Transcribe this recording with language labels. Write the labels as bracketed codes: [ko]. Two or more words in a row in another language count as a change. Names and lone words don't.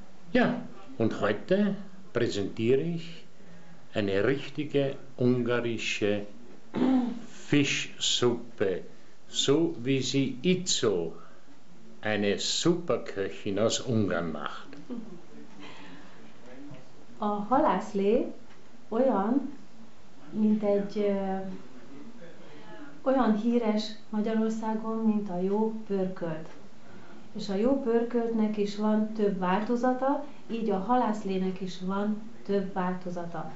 [de] Ja, und heute präsentiere ich eine richtige ungarische Fischsuppe, so wie sie Itzo, eine Superköchin aus Ungarn, macht. [hu] A halászlé olyan, mint olyan híres Magyarországon, mint a jó pörkölt. És a jó pörköltnek is van több változata, így a halászlének is van több változata.